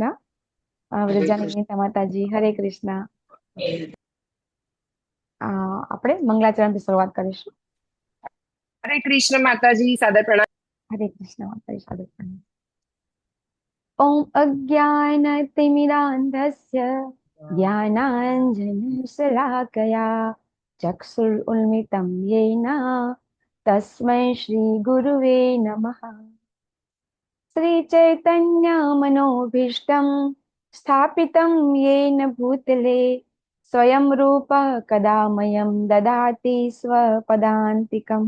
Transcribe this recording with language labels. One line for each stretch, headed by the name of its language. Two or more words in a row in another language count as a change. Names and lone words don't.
Gujarati: વ્રજાની નીતા માતાજી, હરે કૃષ્ણ। આપણે મંગલાચરણથી શરૂઆત કરીશું। હરે કૃષ્ણ માતાજી, સાદર પ્રણામ। હરે કૃષ્ણ માતાજી, સાદર પ્રણામ।
Sanskrit: ओम अज्ञानतिमिरान्धस्य ज्ञानांजनशलाकया चक्षुरुन्मिलितं येन तस्मै श्रीगुरुवे नमः। श्रीचैतन्यमनोभीष्टं स्थापितं येन भूतले स्वयं रूपः कदा मह्यं ददाति स्वपदान्तिकम्।